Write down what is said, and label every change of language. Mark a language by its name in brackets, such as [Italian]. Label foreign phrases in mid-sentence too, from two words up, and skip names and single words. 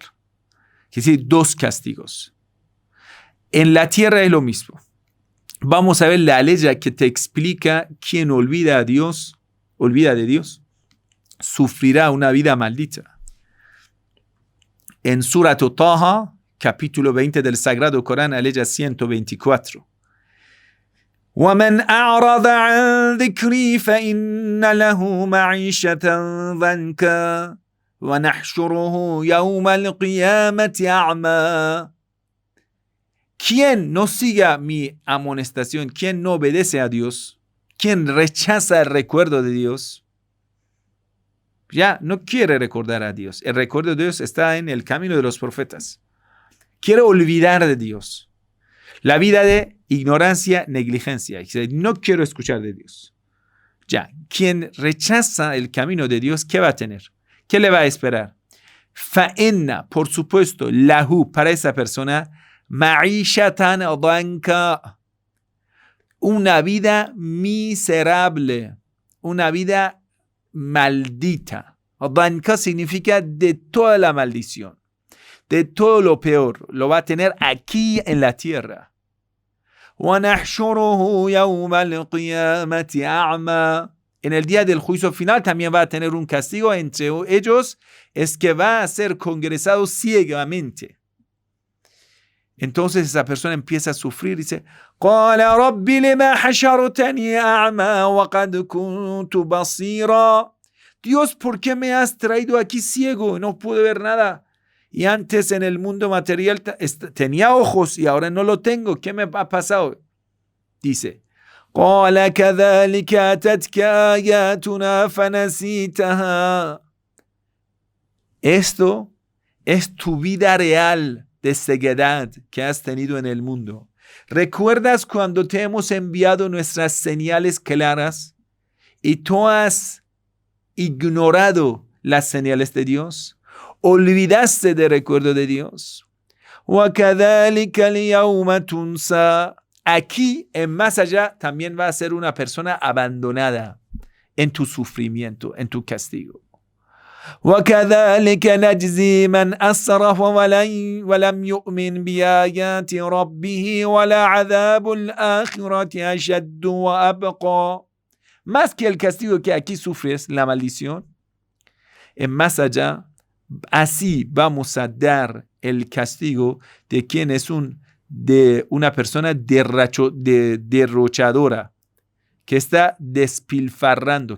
[Spanish] Es decir, 2 castigos. En la tierra es lo mismo. Vamos a ver la ley que te explica quien olvida de Dios, sufrirá una vida maldita. En Surat Taha, capítulo 20 del Sagrado Corán, ley 124. [Arabic] وَمَنْ أَعْرَضَ عَنْ ذِكْرِي فَإِنَّ لَهُ مَعِيشَةً ضَنْكًا وَنَحْشُرُهُ يَوْمَ الْقِيَامَةِ أَعْمَى. [Spanish] Quien no siga mi amonestación, quien no obedece a Dios, quien rechaza el recuerdo de Dios, ya no quiere recordar a Dios. El recuerdo de Dios está en el camino de los profetas. Quiere olvidar de Dios. La vida de ignorancia, negligencia. No quiero escuchar de Dios. Ya, quien rechaza el camino de Dios, ¿qué va a tener? ¿Qué le va a esperar? Fa'enna, por supuesto, lahu, para esa persona, [Arabic] مَعِيشَةً ضَنْكًا, [Spanish] una vida miserable, una vida maldita. Danka significa de toda la maldición, de todo lo peor, lo va a tener aquí en la tierra. [Arabic] وَنَحْشُرُهُ يَوْمَ الْقِيَامَةِ أَعْمَى. [Spanish] En el día del juicio final también va a tener un castigo. Entre ellos es que va a ser congresado ciegamente. Entonces esa persona empieza a sufrir y dice, [Arabic] قَالَ رَبِّ لِمَا حَشَرْتَنِي أَعْمَى وَقَدْ كُنْتُ بَصِيرًا. [Spanish] Dios, ¿por qué me has traído aquí ciego? No pude ver nada. Y antes en el mundo material tenía ojos y ahora no lo tengo. ¿Qué me ha pasado? Dice, [Arabic] قَالَ كَذَلِكَ أَتَتْكَ آيَاتُنَا فَنَسِيتَهَا. [Spanish] Esto es tu vida real de ceguedad que has tenido en el mundo. ¿Recuerdas cuando te hemos enviado nuestras señales claras y tú has ignorado las señales de Dios? ¿Olvidaste del recuerdo de Dios? [Arabic] وَكَذَلِكَ الْيَوْمَ تُنْسَى. [Spanish] Aquí, en más allá, también va a ser una persona abandonada en tu sufrimiento, en tu castigo. [Arabic] وَكَذَلِكَ نَجْزِي مَنْ أَسْرَفَ وَلَمْ يُؤْمِنْ بِآيَاتِ رَبِّهِ وَلَعَذَابُ الْآخِرَةِ أَشَدُّ وَأَبْقَى. [Spanish] Más que el castigo que aquí sufres, la maldición, en más allá, así vamos a dar el castigo de quien es una persona derrochadora, que está despilfarrando.